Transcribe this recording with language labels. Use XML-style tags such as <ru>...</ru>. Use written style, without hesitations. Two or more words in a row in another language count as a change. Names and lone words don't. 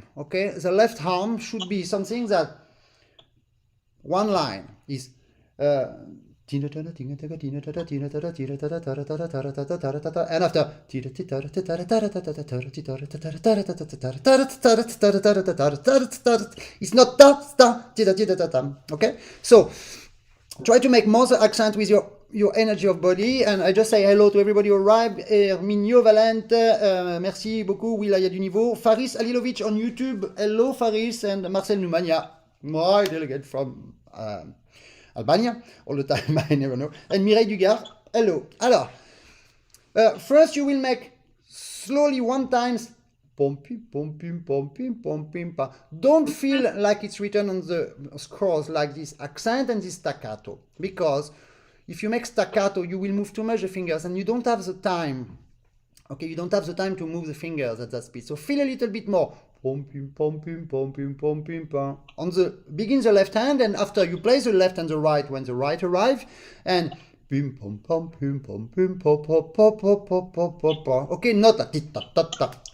<en>Okay, the left arm should be something that one line is and after it's not okay, so try to make more the accent with your energy of body. And I just say hello to everybody who arrived.</en> <fr>Herminio Valente, merci beaucoup, Will, il y a du niveau.</fr> <en>Faris Alilovic on YouTube, hello Faris. And Marcel Numania, my delegate from Albania, all the time, I never know. And Mireille Dugard, hello. Alors, first you will make slowly one times, pom pim pom pim pom pim pom pim pa. Don't feel like it's written on the scrolls like this accent and this staccato, because if you make staccato, you will move too much the fingers and you don't have the time. Okay, you don't have the time to move the fingers at that speed. So feel a little bit more. Pom pim pom pim pom pim pom pim pam. On the begin the left hand, and after you play the left and the right when the right arrive, and pim pom pom pim pom pim pom pom pom pom pom pom pom pom. Okay, not a tit tat tat tat.</en>